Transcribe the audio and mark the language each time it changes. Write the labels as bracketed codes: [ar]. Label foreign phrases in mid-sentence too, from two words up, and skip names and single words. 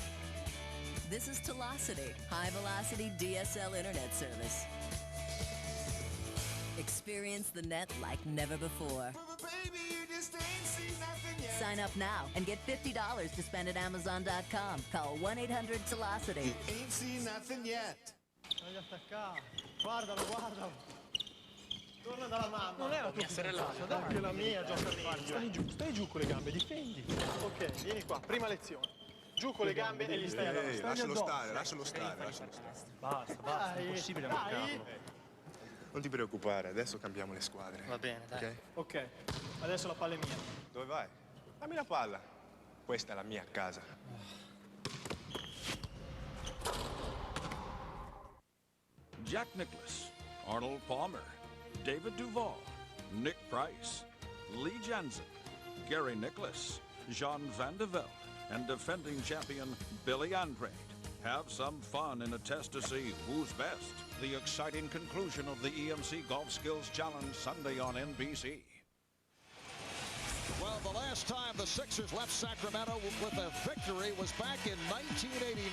[en] This is Telocity High Velocity DSL Internet Service. Experience the net like never before. But baby, you just ain't seen nothing yet. Sign up now and get $50 to spend at Amazon.com. Call 1-800-Velocity. Ain't seen nothing yet. [it] Voglio attaccare. Guardalo, guardalo. Torna dalla mamma. Non è la tua fidanzata, dai. Anche la mia, gioca stai giù con le gambe, difendi. Ok, vieni qua, prima lezione. Giù con le gambe e gli stai addosso. Lascialo stare, lascialo stare. Basta, è impossibile marcarlo. Non ti preoccupare, adesso cambiamo le squadre. Va bene, dai. Ok, adesso la palla è mia. Dove vai? Dammi la palla. Questa è la mia casa. [en] Jack Nicklaus, Arnold Palmer, David Duval, Nick Price, Lee Jensen, Gary Nicklaus, Jean Van de Velde, and defending champion Billy Andrade. Have some fun in a test to see who's best. The exciting conclusion of the EMC Golf Skills Challenge Sunday on NBC. Well, the last time the Sixers left Sacramento with a victory was back in 1989.